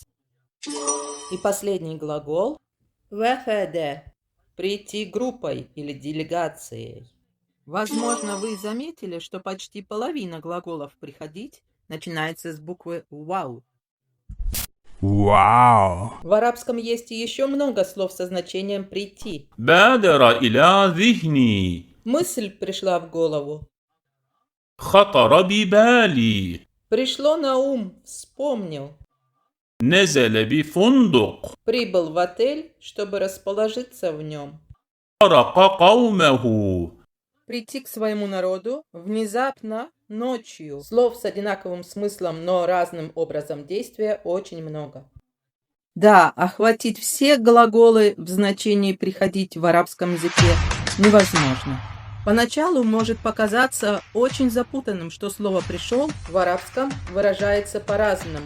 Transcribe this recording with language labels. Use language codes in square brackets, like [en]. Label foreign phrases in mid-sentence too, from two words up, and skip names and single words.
[ru] И последний глагол «вафада» – прийти группой или делегацией. Возможно, вы заметили, что почти половина глаголов «приходить» начинается с буквы «вау». Вау! В арабском есть еще много слов со значением «прийти». [ar] بادر إلى ذهني. [ru] Мысль пришла в голову. [ar] خطر ببالي. [ru] Пришло на ум, вспомнил. [ar] نزل بفندق. [ru] Прибыл в отель, чтобы расположиться в нем. [ar] فرق قومه. [ru] Прийти к своему народу внезапно, ночью. Слов с одинаковым смыслом, но разным образом действия очень много. Да, охватить все глаголы в значении «приходить» в арабском языке невозможно. Поначалу может показаться очень запутанным, что слово «пришел» в арабском выражается по-разному.